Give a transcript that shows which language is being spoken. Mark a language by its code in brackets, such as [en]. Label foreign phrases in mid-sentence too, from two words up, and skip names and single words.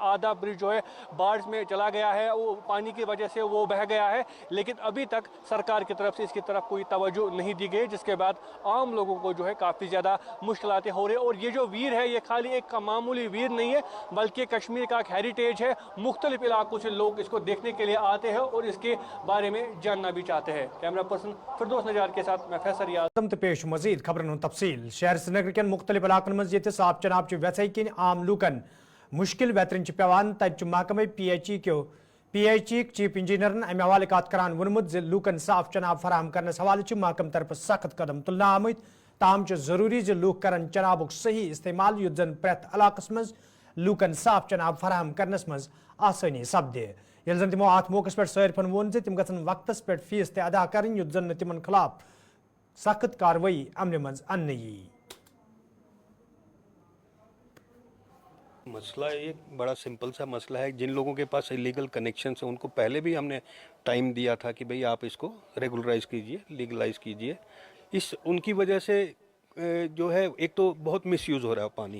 [hi] आधा ब्रिज जो है बाढ़ में चला गया है, वो पानी की वजह से वो बह गया है, लेकिन अभी तक सरकार की तरफ से इसकी तरफ कोई तवज्जो नहीं दी गई, जिसके बाद आम लोगों को जो है काफ़ी ज़्यादा मुश्किलातें हो रही है। और ये जो वीर है ये खाली एक मामूली वीर नहीं है, बल्कि कश्मीर का एक हेरिटेज है। मुख्तलिफ इलाकों से लोग इसको देखने के लिए आते हैं और इसके बारे में जानना भी चाहते हैं। [en] camera person [hi] फिरदौस नजार के साथ मैं फैसल याद [ks] पेश मजीद खबरन तफसील। शहर श्रीनगर के मुख्तलिफ इलाकन मज ये साफ चनाब व्यथ किन आम लूकन मुश्किल बेहतरीन पेवान, तब महकमे PHE चीफ इंजीनियरन अमे हवाले कत करान वोनमुत लूकन साफ चनाब फराहम करनस हवाले महकम तरफ सख्त कदम तुलना आमत, ताम जरूरी लूक करन चनाबुक सही इस्तेमाल युत जन प्रेत इलाकस मज लूकन साफ चनाब फराहम करनस मज आसानी सपदे। यल जन तिमो अत मौके पे सारिफन वोन तिम गसन वक्तस पे फीस ते अदा करन युत जन तिमन खिलाफ सख्त कार्रवाई अमल मज अन्न यी। [hi] मसला एक बड़ा सिंपल सा मसला है। जिन लोगों के पास [en] illegal connection [hi] है उनको पहले भी हमने टाइम दिया था कि भाई आप इसको रेगुलराइज कीजिए, लीगलाइज कीजिए। इस उनकी वजह से जो है एक तो बहुत मिसयूज़ हो रहा है पानी।